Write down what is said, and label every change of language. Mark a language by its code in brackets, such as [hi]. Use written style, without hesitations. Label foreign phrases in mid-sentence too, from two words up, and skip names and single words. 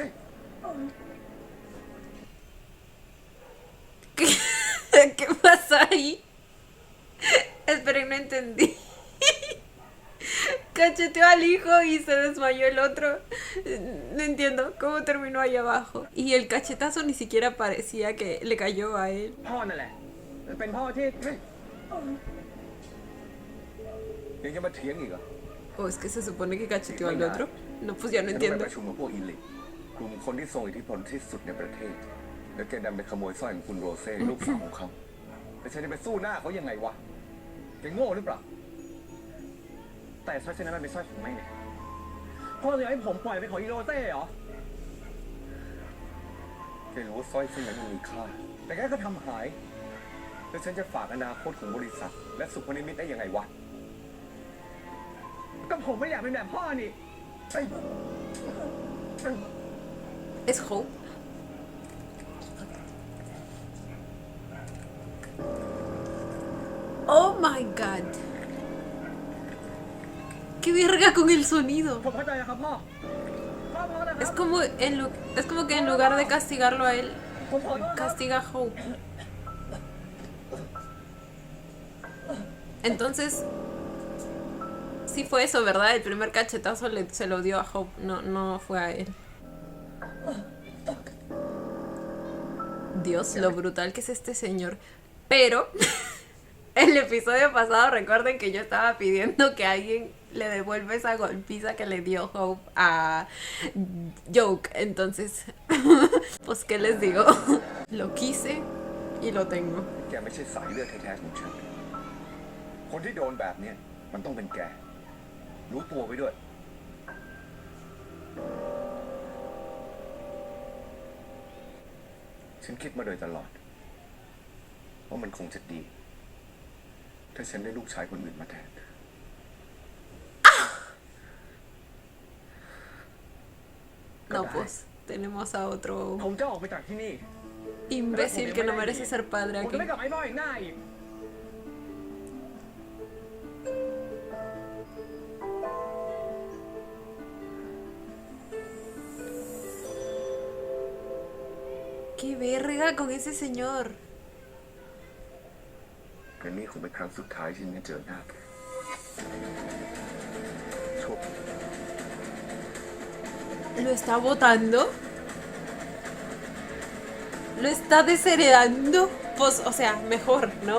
[es] ¿Qué pasó ahí? Esperen, no entendí. Cacheteó al hijo y se desmayó el otro. No entiendo cómo terminó ahí abajo. Y el cachetazo ni siquiera parecía que le cayó a él. [th] พ่อนั่นแหละ เป็นพ่อที่ ยังจะมาเถียงอีกเหรอ [es] ¿O es que se supone que cacheteó al otro? No, pues ya no [th] ฉันไป [es] entiendo. [th] ประชุมกับพวกอีลิทกลุ่มคนที่ทรงอิทธิพลที่สุดในประเทศ แล้วแกดันไปขโมยสร้อยของคุณโรเซ่ลูกสาวของเขาแต่ฉันจะไปสู้หน้าเขายังไงวะแกโง่หรือเปล่า แต่สร้อยเส้นนั้นมันเป็นสร้อยของแม่เนี่ย พ่อจะให้ผมปล่อยไปของอีโรเซ่เหรอ แกรู้ว่าสร้อยเส้นนั้นมันมีค่า แต่แกก็ทำหาย แล้วฉันจะฝากอนาคตของบริษัท และสุพนิมิตได้ยังไงวะ ก็ผมไม่อยากเป็นแบบพ่อนี่ [es] Es Hope. [en] Oh my god. [es] ¿Qué verga con el sonido? [th] ผมเข้าใจนะครับพ่อ พ่อนะค [es] Es [th] รับ [es] como, es como que en lugar de castigarlo a él, [th] ผมขอโทษครับ [es] castiga a Hope. Entonces, sí fue eso, ¿verdad? El primer cachetazo se lo dio a Hope, no fue a él. Dios, lo brutal que es este señor. Pero, el episodio pasado, recuerden que yo estaba pidiendo que alguien le devuelva esa golpiza que le dio Hope a Joke. Entonces, pues, ¿qué les digo? Lo quise y lo tengo. [th] แกไม่ใช่สายเลือดแท้ๆของฉัน คนที่โดนแบบเนี้ยมันต้องเป็นแก รู้ตัวไว้ด้วย ฉันคิดมาโดยตลอด ว่ามันคงจะดี ถ้าฉันได้ลูกชายคนอื่นมาแทน [es] No, pues, tenemos a otro [th] ผมจะออกไปจากที่นี่ [es] imbécil que no merece ser padre [th] ผมจะ [es] aquí. [th] ไม่กลับมาให้พ่ออีกหน้าอีก [es] ¡Qué verga con ese señor! [th] แต่นี่คงเป็นครั้งสุดท้ายที่ฉันจะเจอหน้าแกโชค [es] ¿Lo está botando? ¿Lo está desheredando? Pues, o sea, mejor, ¿no?